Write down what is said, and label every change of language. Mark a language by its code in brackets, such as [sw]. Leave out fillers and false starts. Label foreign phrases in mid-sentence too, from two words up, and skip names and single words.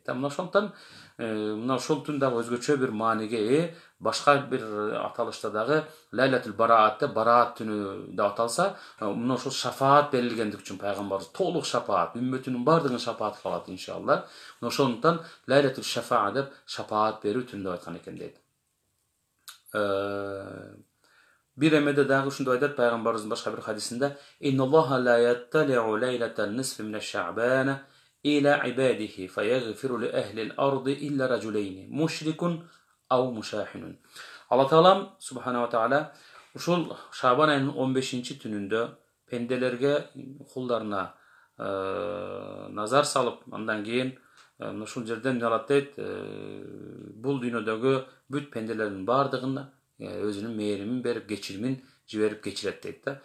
[ky] Мына ошондон ошол түн дагы өзгөчө бир мааниге ээ. Башка бир аталышта дагы Лайлатул Бараат деп бараат түнү деп аталса, мына ошол шафаат берилгендик үчүн пайгамбарыбыз толук шафаат, үммөтүнүн бардыгын шафаат кылат иншалла. Ошондуктан Лайлатул Шафаа деп шафаат берүү түн деп айткан экен дейт. Бир эмеде дагы ушундай айтат пайгамбарыбыздын башка бир хадисинде: [ar] "إن الله ليطلع ليلة نصف من الشعبان إلى عباده فيغفر لأهل الأرض إلا رجلين مشرك أو مشاحن." [ky] Алла Таалам субханаху таала ушул Шабан айынын 15 түнүндө пенделерге, кулдарына назар салып, андан кийин ушул жерден алат дейт, бул дүйнөдөгү бүт пенделердин бардыгына өзүнүн мээримин берип, кечиримин жиберип кечирет дейт да.